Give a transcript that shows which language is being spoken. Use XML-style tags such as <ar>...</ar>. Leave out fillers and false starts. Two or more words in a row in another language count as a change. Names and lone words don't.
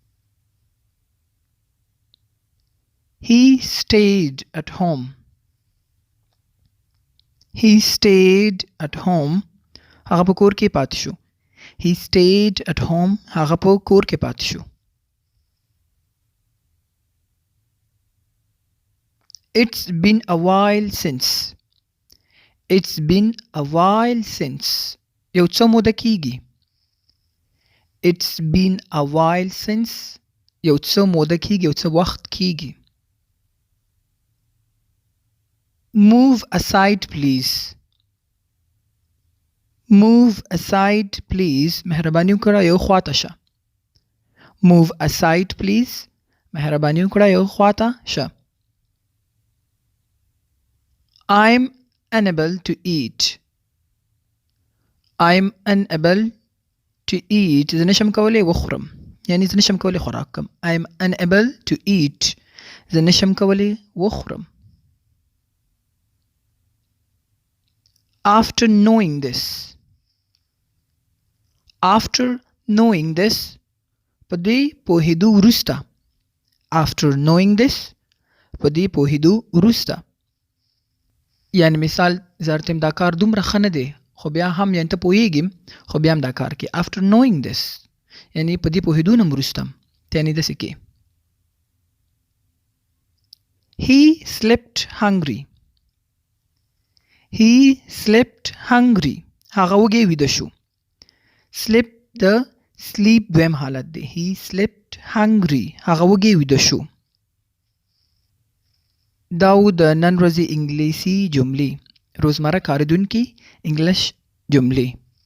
<en>He stayed at home. He stayed at home.</en> <ps>هغه په کور کې پاتې شو.</ps> <en>He stayed at home.</en> <ps>هغه په کور کې پاتې شو.</ps> <en>It's been a while since. It's been a while since.</en> <ps>یو څه موده کېږي.</ps> <en>It's been a while since.</en> <ps>یو څه موده کېږي یو څه وخت کېږي.</ps> <en>Move aside please. Move aside please.</en> <ps>مهرباني وکړه یو خواته شه.</ps> <en>Move aside please.</en> <ps>مهرباني وکړه یو خواته شه.</ps> <en>I'm unable to eat. I'm unable to eat.</en> <ps>زه نشم کولی وخورم. یعنی زه نشم کولی خوراک کم.</ps> <en>I'm unable to eat.</en> <ps>زه نشم کولی وخورم.</ps> <en>After knowing this. After knowing this.</en> <ps>په دې پوهېدو وروسته.</ps> <en>After knowing this.</en> <ps>په دې پوهېدو وروسته. یعنی مثال زرتم دا کار دومره ښه نه دی خو بیا هم یعنی ته پوهېږم خو بیا هم دا کار کې.</ps> <en>After knowing this.</en> <ps>یعنی په دې پوهېدو نه وروسته ته یعنی داسې کې.</ps> <en>He slept hungry. He slept hungry.</en> <ps>هغه وږی ویده شو. Sleep د sleep دویم حالت دی.</ps> <en>He slept hungry.</en> <ps>هغه وږی ویده شو. دا و د نن ورځې انګلیسي جملې روزمره کارېدونکي انګلش جملې.</ps>